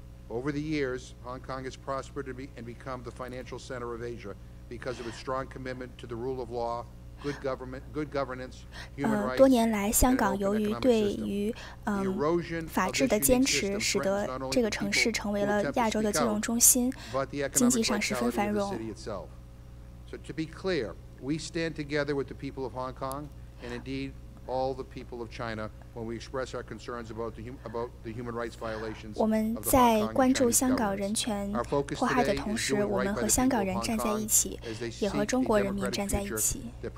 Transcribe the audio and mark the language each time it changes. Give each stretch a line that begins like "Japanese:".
English: Over the years, Hong Kong has prospered and become the financial center of Asia because of its strong commitment to the rule of law, good governance, human rights.
Chinese: 多年来，香港由于对于法治的坚持，使得这个城市成为了亚洲的金融中心，经济上十分繁荣。
English: So to be clear, we stand together with the people of Hong Kong and indeed all the people of China when we express our concerns about the human rights violations.
Chinese: 我们在关注香港人权迫害的同时，我们和香港人站在一起，也和中国人民站在一起。